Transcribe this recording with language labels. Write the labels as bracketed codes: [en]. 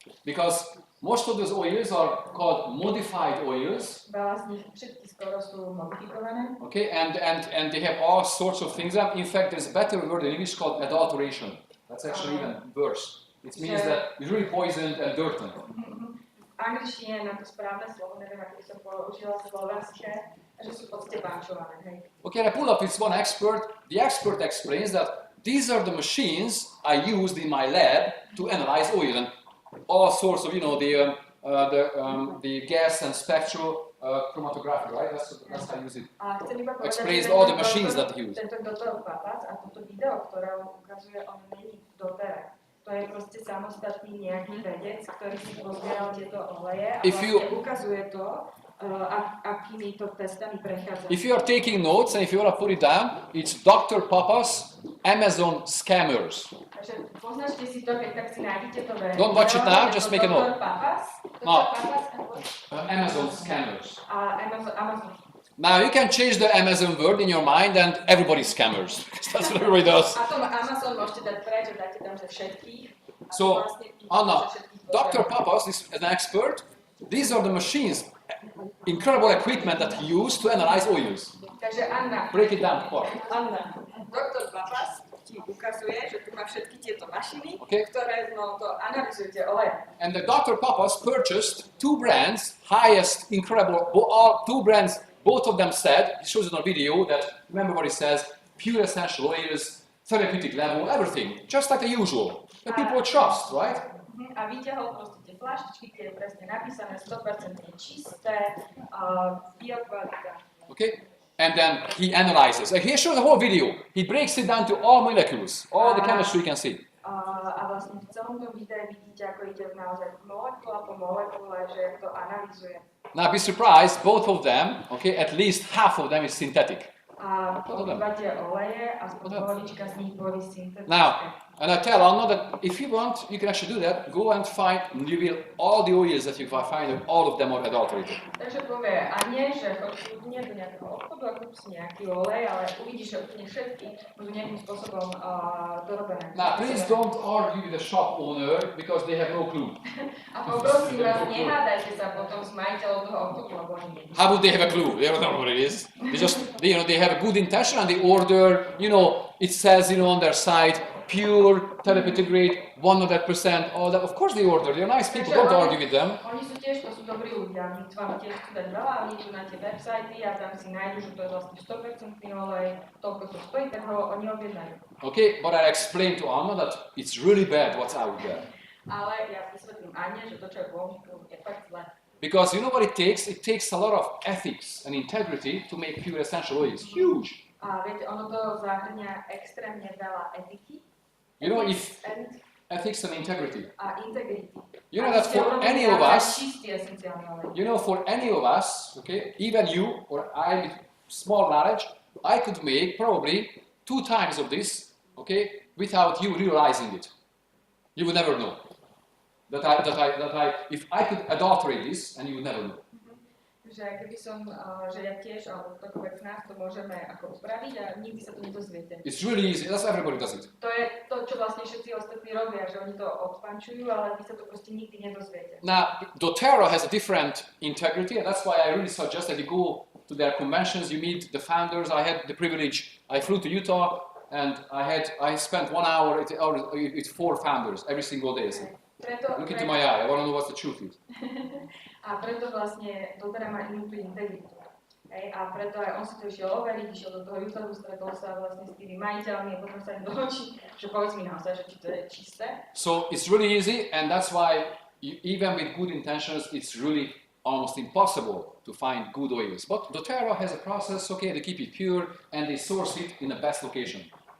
[en] Because most of those oils are called modified oils. [sk] Veľa z nich, všetky skoro sú modifikované. [en] Okay, and they have all sorts of things. In fact, there's a better word in English called adulteration. That's actually even worse. It means that it's really poisoned and dirty. [sk] V angličtine na to správne slovo, neviem, ako som použila slovenské, že sú v podstate bančované, hej. [en] Okay, I pulled up this one expert. The expert explains that these are the machines I used in my lab to analyze oil and all sorts of, the gas and spectral chromatography, right? That's how I use it. Explains all the machines that he used. [sk] Tento doktor Papas a toto video, ktoré on ukazuje, on není v dotere. To je proste samostatný nejaký vedec, ktorý si pozbieral tieto oleje a vlastne ukazuje to, akými to testami prechádza. [en] If you are taking notes and if you want to put it down, it's Dr. Papa's Amazon Scammers. [sk] Takže poznáte si to, keď tak si nájdete to video. [en] Don't watch it now, just make a note. Dr. Papas, Amazon Scammers. Amazon. Now you can change the Amazon word in your mind and everybody's scammers. That's what everybody does. [sk] A to Amazon môžete dať preč, dáte tam ze všetkých. [en] So, Anna, Dr. Papas is an expert. These are the machines, incredible equipment that he used to analyze oils. [sk] Takže Anna. [en] Break it down. [sk] Anna, Dr. Papas ti ukazuje, že tu má všetky tieto mašiny, ktoré to analyzujú tie oleje. [en] And the Dr. Papas purchased two brands, highest, incredible, all two brands. Both of them said, he shows it on video, that, remember what he says, pure essential oils, therapeutic level, everything, just like the usual. The people trust, right? [sk] A vyťahol proste tie flaštičky, kde je presne napísané 100% čisté, biokvalita. [en] Okay, and then he analyzes. He shows the whole video. He breaks it down to all molecules, all the chemistry you can see. [sk] A vlastne v celom tom videu vidíte, ako ide naozaj molekula po molekule, že to analyzuje. [en] Now be surprised, both of them, okay, at least half of them is synthetic. [sk] A používa tie oleje a polovička z nich boli syntetické. [en] Now, and I tell Anna that if you want, you can actually do that. Go and find, reveal all the oils that you find, all of them are adulterated. [sk] Takže povie Anie, že chodí do nejakého obchodu a kúp si nejaký olej, ale uvidíš, že úplne všetky budú nejakým spôsobom dorobené. [en] Now, please don't argue with the shop owner because they have no clue. [sk] A poprosím vás, nehádajte sa potom s majiteľom toho obchodu, lebo oni nevidia. [en] How would they have a clue? They don't know what it is. They just, they have a good intention and they order, it says, on their site, pure, therapeutic grade, 100%, all that. Of course they order. They're nice people, don't argue with them. [sk] Oni sú tiež, to sú dobrí ľudia. Oni vám tiež chcú dať veľa, oni idú na tie websajty a tam si nájdu, že to je vlastne 100% olej, toľko to stojí, tak ho oni objednajú. [en] Okay, but I explained to Anna that it's really bad what's out there. [sk] Ale ja vysvetlím Ane, že to, čo je vonku, je fakt zle. [en] Because you know what it takes? It takes a lot of ethics and integrity to make pure essential oils. Huge. [sk] A viete, ono to zahrňa extrémne veľa etiky. [en] If ethics and integrity. [sk] A integrity. [en] You know that for any of us, for any of us, okay, even you or I with small knowledge, I could make probably 2 times of this, okay, without you realizing it. You would never know. If I could adulterate this, and you would never know. [sk] Že keby som, že ja tiež, alebo takových nás to môžeme ako upraviť a nikdy sa to nedozviete. [en] It's really easy, that's everybody does it. [sk] To je to, čo vlastne všetci ostatní robia, že oni to odpančujú, ale vy sa to proste nikdy nedozviete. [en] Now, doTERRA has a different integrity, and that's why I really suggest that you go to their conventions, you meet the founders. I had the privilege, I flew to Utah, and I spent 1 hour with 4 founders every single day. So. Look into my eye, I want to know what the truth is. [sk] A preto vlastne doTERRA má inú tú integritu. A preto aj on si to išiel overiť, išiel do toho Utah, stretol sa vlastne s tými majiteľmi a potom sa im dohočí, že povedz mi naozaj, že či to je čisté. [en] So it's really easy, and that's why even with good intentions, it's really almost impossible to find good oils. But doTERRA has a process, okay, they keep it pure, and they source it in the best location.